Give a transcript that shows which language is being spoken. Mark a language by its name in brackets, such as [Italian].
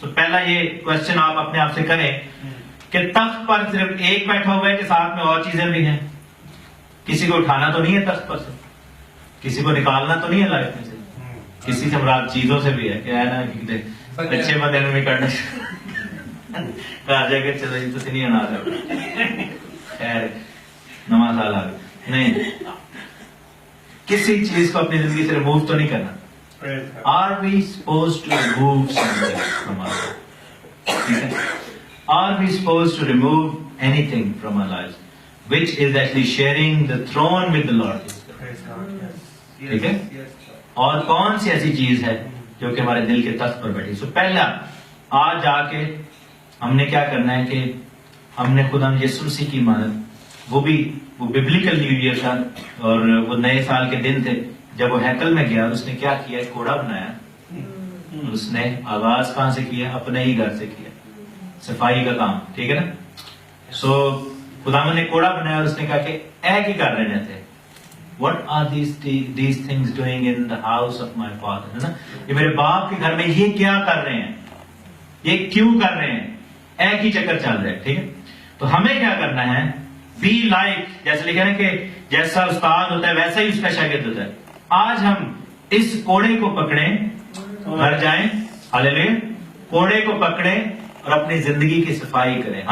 [Urdu] تو پہلا یہ کوشچن آپ اپنے آپ سے کریں کہ تخت پر صرف ایک بیٹھا ہوا ہے کہ ساتھ میں اور چیزیں بھی ہیں؟ کسی کو اٹھانا تو نہیں ہے تخت پر سے، کسی کو نکالنا تو نہیں ہے لائف میں سے، کسی سے مراد چیزوں سے بھی ہے کہ ہے نا اچھے بندے میں کرنا راجا کے چلو یہ تو نہیں آنا رہا خیر نواں سال آ گیا نہیں، کسی چیز کو اپنی زندگی سے ریموو تو نہیں کرنا. [English] Are we supposed to remove something from our life? Are we supposed to remove anything from our lives, which is actually sharing the throne with the Lord? [Urdu] ٹھیک ہے. اور کون سی ایسی چیز ہے جو کہ ہمارے دل کے تخت پر بیٹھی؟ سو پہلا آج جا کے ہم نے کیا کرنا ہے کہ ہم نے خدا یسوع مسیح کی مانت، وہ ببلیکل نیو ایئر تھا اور وہ نئے سال کے دن تھے، جب وہ ہیکل میں گیا اس نے کیا کیا؟ ایک کوڑا بنایا. اس نے آغاز کہاں سے کیا؟ اپنے ہی گھر سے کیا، صفائی کا کام. ٹھیک ہے نا. سو خداوند نے کوڑا بنایا اور اس نے کہا کہ اے کی کر رہے تھے. [English] What are these things doing in the house of my father? [Urdu] ہے نا، یہ میرے باپ کے گھر میں یہ کیا کر رہے ہیں، یہ کیوں کر رہے ہیں؟ اے کی چکر چل رہے. ٹھیک ہے. تو ہمیں کیا کرنا ہے؟ بی لائک، جیسے لکھا ہے کہ جیسا استاد ہوتا ہے ویسا ہی اس کا شاگرد ہوتا ہے. آج ہم اس کوڑے کو پکڑیں، گھر جائیں، ہاللیلویا، کوڑے کو پکڑیں اور اپنی زندگی کی صفائی کریں.